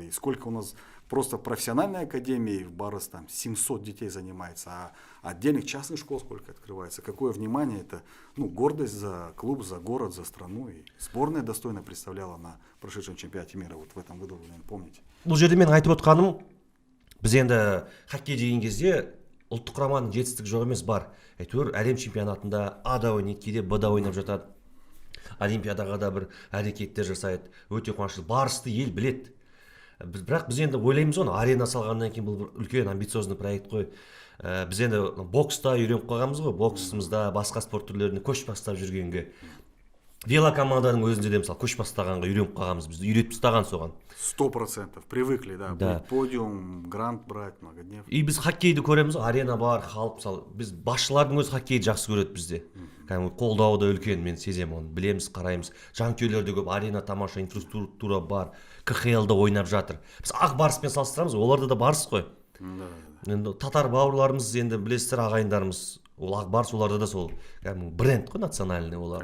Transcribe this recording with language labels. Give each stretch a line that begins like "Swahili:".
Russian: И сколько у нас просто профессиональной академии в Барыс, там 700 детей занимается, а отдельных частных школ сколько открывается. Какое внимание, это гордость за клуб, за город, за страну. И сборная достойно представляла на прошедшем чемпионате мира, вот в этом году, вы, наверное, помните.
Kazakh: Бұл жерде мен айтып отқаным, біз енді хоккей деген кезде ұлттық құраманың жетістік жоқ емес, бар. Әйтеуір әлем чемпионатында А да ойнайды, кейде Б да ойнап жатады. Олимпиадаға да бір әрекеттер жасайды. Өте қуанышты. Барысты ел біледі. Бірақ біз енді ойлаймыз оны, арена салғаннан кейін бұл бір үлкен
Russian: амбициозный проект
Kazakh: қой. Біз енді бокста үйреніп қойғанбыз ғой, боксымызда басқа спорт түрлеріне көш бастап жүргенге. Велокоманданың өзінде де мысалы көш бастағанға үйреніп қалғанбыз, бізді үйретіп тастаған соған.
Russian: 100% привыкли, да. Подиум, грант брать, многоднев.
Kazakh: И біз хоккейді көреміз, арена бар, халық мысалы, біз басшылардың өзі хоккейді жақсы көреді бізде. Қолдауы да үлкен, мен сеземін оны, білеміз, қараймыз. Жанкүйерлер де көп, арена тамаша, инфраструктура бар, КХЛ-да ойнап жатыр. Біз ақ барыспен салыстырамыз, оларда да барыс қой. Енді татар бауырларымыз, енді білесіздер, ағайындарымыз, ол ақ барыс, оларда да сол бренд қой,
Russian: национальный
Kazakh: олар.